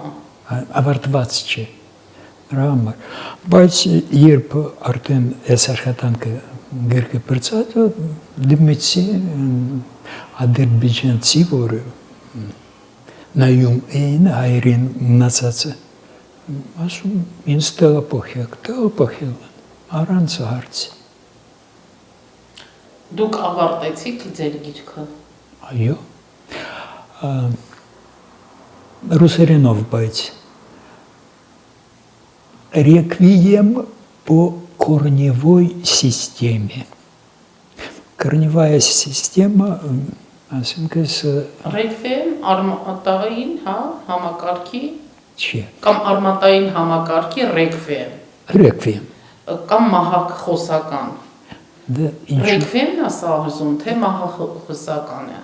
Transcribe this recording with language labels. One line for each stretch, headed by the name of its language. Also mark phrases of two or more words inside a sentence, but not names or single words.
Armenian: ավարտված չի։ Նրա համար։ Բայց երբ արդեն այս աշխատանքը գրքը բրցած, դիմեցի ադրբեջանցի, որ նայում էին հայերին մնացածը, ասում ինձ տեղափոխել, առանց հարցի։ Դուք ավարտեցիք ձեր գիրքը։ Այո, ռուսերենով, բայց
Russian: реквием по корневой системе. Корневая система,
Armenian: ասենք Ռեկվիեմ արմատային, հա, համակարգի չի, կամ արմատային համակարգի ռեկվիեմ ռեկվիեմ։ կամ մահախոսական։ Դա ինչ Ռեկվիեմն է սահզում, թե մահախոսականը։